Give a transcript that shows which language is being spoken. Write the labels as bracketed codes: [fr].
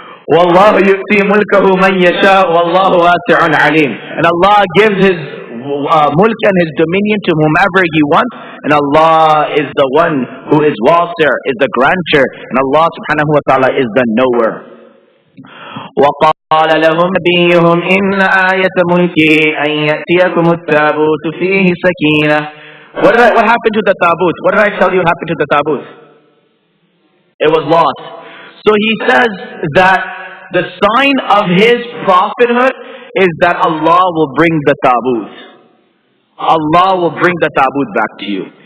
[ar] وَاللَّهُ يُؤْتِي مُلْكَهُ مَنْ يَشَاءُ وَاللَّهُ وَاسِعٌ عَلِيمٌ. [en] And Allah gives His mulk and His dominion to whomever He wants, and Allah is the one who is wasi', is the grantor, and Allah subhanahu wa ta'ala is the knower. [ar] وقال لهم نبيهم إن آية ملكه أن يأتيكم التابوت فيه سكينة. [en] What happened to the taboot? What did I tell you happened to the taboot? It was lost. So he says that the sign of his prophethood is that Allah will bring the taboot. Allah will bring the taboot back to you.